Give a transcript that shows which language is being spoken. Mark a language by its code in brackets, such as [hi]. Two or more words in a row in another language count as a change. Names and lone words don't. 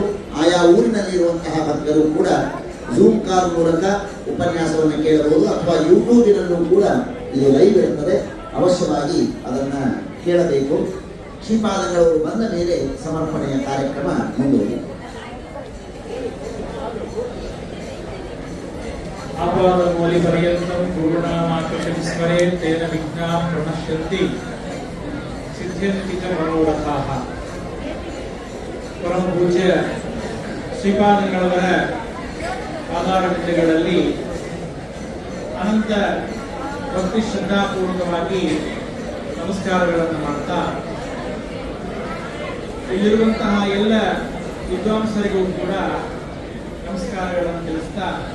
[kn] ಆಯಾ ಊರಿನಲ್ಲಿರುವಂತಹ ಭಕ್ತರು ಕೂಡ [en] Zoom call [kn] ಮೂಲಕ ಉಪನ್ಯಾಸವನ್ನು ಕೇಳಬಹುದು, ಅಥವಾ ಯೂಟ್ಯೂಬಿನಲ್ಲೂ ಕೂಡ ಇದು ಲೈವ್ ಇರುತ್ತದೆ. ಅವಶ್ಯವಾಗಿ ಅದನ್ನ ಕೇಳಬೇಕು. ಶ್ರೀಪಾದಂಗಳವರು ಬಂದ ಮೇಲೆ ಸಮರ್ಪಣೆಯ ಕಾರ್ಯಕ್ರಮ ಮುಂದುವರಿಯುತ್ತದೆ. [sa] आपादमौलिपर्यन्तं पूर्णामाकृतिं स्मरेत् तेन विघ्नाः प्रणश्यन्ति सिद्ध्यन्ति च मनोरथाः. [kn] ಪರಮ ಪೂಜ್ಯ ಶ್ರೀಪಾದಂಗಳವರ ಪಾದಾರವಿಂದಗಳಲ್ಲಿ ಅನಂತ ಭಕ್ತಿ ಶ್ರದ್ಧಾಪೂರ್ವಕವಾಗಿ ನಮಸ್ಕಾರಗಳನ್ನು ಮಾಡ್ತಾ, ಇಲ್ಲಿರುವಂತಹ ಎಲ್ಲ ವಿದ್ವಾಂಸರಿಗೂ ಕೂಡ ನಮಸ್ಕಾರಗಳನ್ನು ತಿಳಿಸ್ತಾ,